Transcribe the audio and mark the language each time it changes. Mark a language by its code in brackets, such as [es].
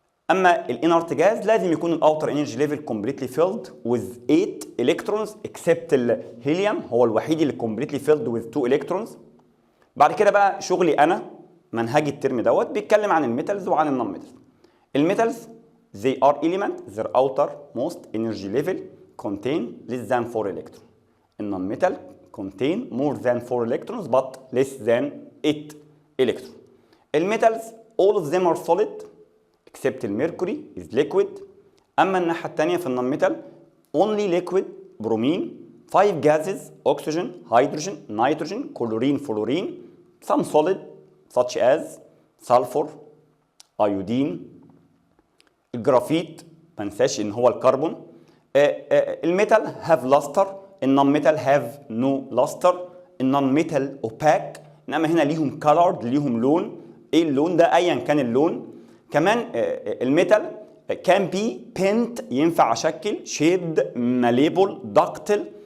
[ar] اما الانرت جاز لازم يكون الاوتر انرجي ليفل [en] completely filled with 8 electrons except [ar] الهيليوم هو الوحيد اللي [en] completely filled with 2 electrons. [ar] بعد كده بقى شغلي انا منهجي الترم دوت بيتكلم عن الميتالز وعن النون ميتالز. [en] الميتالز they are element their outermost energy level contain less than 4 electrons. النون metal contain more than 4 electrons but less than 8 electrons. الميتالز all of them are solid except الميركوري is liquid. [ar] اما الناحيه الثانيه في النون [en] metal only liquid bromine 5 gases oxygen hydrogen nitrogen chlorine fluorine some solid such as sulfur iodine. [ar] الجرافيت ما ننساش ان هو الكربون. الميتال هاف لاستر، النون ميتال هاف نو لاستر. النون ميتال اوباك، انما هنا ليهم كالرد، ليهم لون. ايه اللون ده؟ ايا كان اللون. كمان الميتال كان بي بينت، ينفع اشكل، شيبد، ماليبل، داكتل.